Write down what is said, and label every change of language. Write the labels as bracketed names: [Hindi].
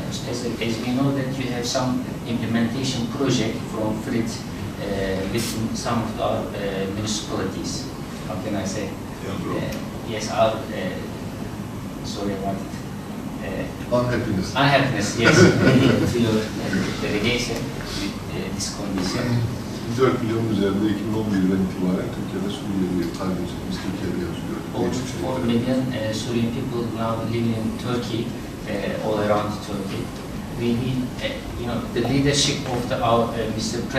[English] As we know that you have some implementation project from FRIT with some of our municipalities. How can I say? Yes, our sorry about it. Unhappiness. Unhappiness, yes. To your delegation with this condition. [Turkish] 4 milyon üzerinde 2011'den itibaren Türkiye'de Suriyeli kardeşlerimiz Türkiye'de yaşıyor. [English] Over 4 million Syrian people now living in Turkey, all around Turkey. We need, the leadership of our Mr.